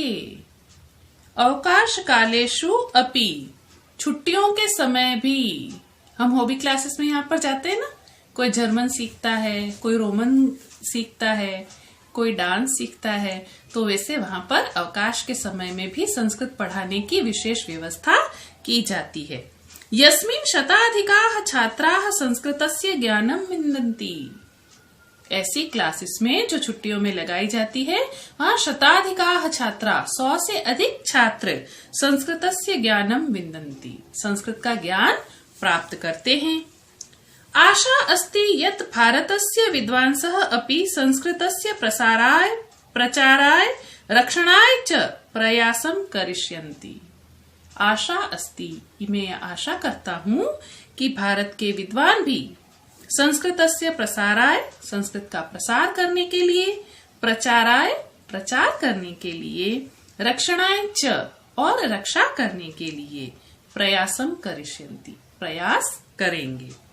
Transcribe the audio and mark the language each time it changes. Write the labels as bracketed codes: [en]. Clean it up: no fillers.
[sa] अवकाश कालेषु अपि, [hi] छुट्टियों के समय भी, हम हॉबी क्लासेस में यहाँ पर जाते हैं ना, कोई जर्मन सीखता है, कोई रोमन सीखता है, कोई डांस सीखता है, तो वैसे वहां पर अवकाश के समय में भी संस्कृत पढ़ाने की विशेष व्यवस्था की जाती है। [sa] यस्मिन् शताधिकाः छात्राः संस्कृतस्य ज्ञानं विन्दन्ति। [hi] ऐसी क्लासेस में जो छुट्टियों में लगाई जाती है, वहां [sa] शताधिकाः छात्रा, [hi] 100 से अधिक छात्र [sa] संस्कृतस्य ज्ञानं विन्दन्ति, [hi] संस्कृत का ज्ञान प्राप्त करते हैं। [sa] आशा अस्ति यत् भारतस्य विद्वांसः अपि संस्कृतस्य प्रसाराय, प्रचाराय, रक्षणाय च प्रयासं करिष्यन्ति। आशा अस्ति, [hi] मैं आशा करता हूँ कि भारत के विद्वान भी [sa] संस्कृतस्य प्रसाराय, [hi] संस्कृत का प्रसार करने के लिए, प्रचाराय, प्रचार करने के लिए, [sa] रक्षणाय च, [hi] और रक्षा करने के लिए, [sa] प्रयासं करिष्यन्ति, [hi] प्रयास करेंगे।